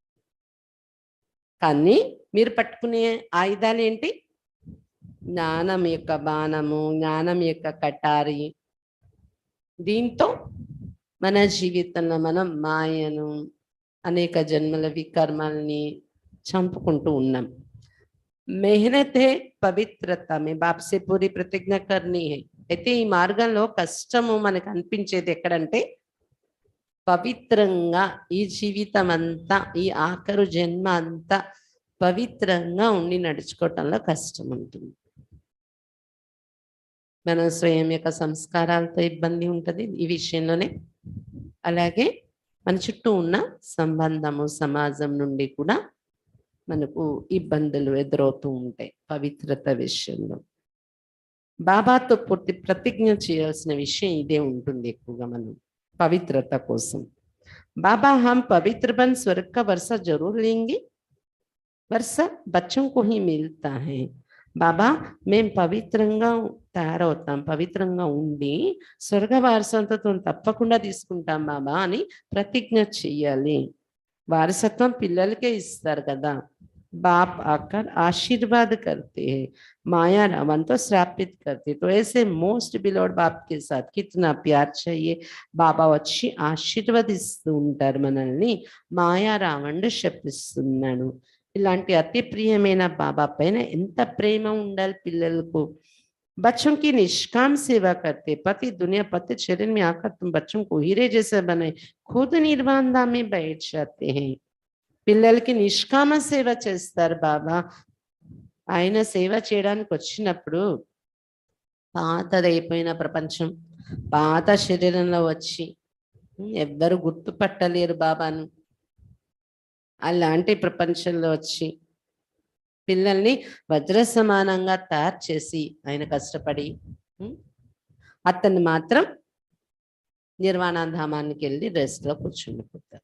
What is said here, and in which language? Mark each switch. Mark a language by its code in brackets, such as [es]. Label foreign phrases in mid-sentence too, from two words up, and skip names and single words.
[te] కానీ మీరు పట్టుకునే ఆయుధాలు ఏంటి? జ్ఞానం యొక్క బాణము, జ్ఞానం యొక్క కటారి. దీంతో మన జీవితంలో మనం మాయను, అనేక జన్మల వికర్మల్ని చంపుకుంటూ ఉన్నాం. [hi] मेहनत है పవిత్రత में बाप से पूरी प्रतिज्ञा करनी है। [te] అయితే ఈ మార్గంలో కష్టము మనకు అనిపించేది ఎక్కడంటే, పవిత్రంగా ఈ జీవితం అంతా, ఈ ఆఖరు జన్మ అంతా పవిత్రంగా ఉండి నడుచుకోవటంలో కష్టం ఉంటుంది. మన స్వయం యొక్క సంస్కారాలతో ఇబ్బంది ఉంటుంది ఈ విషయంలోనే. అలాగే మన చుట్టూ ఉన్న సంబంధము, సమాజం నుండి కూడా మనకు ఇబ్బందులు ఎదురవుతూ ఉంటాయి పవిత్రత విషయంలో. బాబాతో పూర్తి ప్రతిజ్ఞ చేయాల్సిన విషయం ఇదే ఉంటుంది ఎక్కువగా మనం పవిత్రత కోసం. [hi] బాబా हम पवित्र बन स्वर्ग का वर्षा जरूर लेंगे, वर्षा बच्चों को ही मिलता है। [te] బాబా మేము పవిత్రంగా తయారవుతాం, పవిత్రంగా ఉండి స్వర్గ వారసత్వం తప్పకుండా తీసుకుంటాం బాబా అని ప్రతిజ్ఞ చెయ్యాలి. వారసత్వం పిల్లలకే ఇస్తారు కదా. [hi] बाप आकर आशीर्वाद करते हैं, माया रावण तो श्रापित करते। तो ऐसे [en] most beloved [hi] बाप के साथ कितना प्यार चाहिए. [te] బాబా వచ్చి ఆశీర్వదిస్తూ ఉంటారు మనల్ని, మాయా రావణుడు శపిస్తున్నాడు. ఇలాంటి అతి ప్రియమైన బాబా పైన ఎంత ప్రేమ ఉండాలి పిల్లలకు. [hi] बच्चों की निष्काम सेवा करते, पति दुनिया पति शरीर में आकर तुम बच्चों को हीरे जैसे बनाए, खुद निर्वाण धाम में बैठ जाते हैं। [te] పిల్లలకి నిష్కామ సేవ చేస్తారు బాబా. ఆయన సేవ చేయడానికి వచ్చినప్పుడు పాతదైపోయిన ప్రపంచం, పాత శరీరంలో వచ్చి ఎవ్వరు గుర్తుపట్టలేరు బాబాను. అలాంటి ప్రపంచంలో వచ్చి పిల్లల్ని వజ్ర సమానంగా తయారు చేసి ఆయన కష్టపడి అతన్ని మాత్రం నిర్వాణధామానికి వెళ్ళి రెస్ట్ లో కూర్చుండిపోతారు.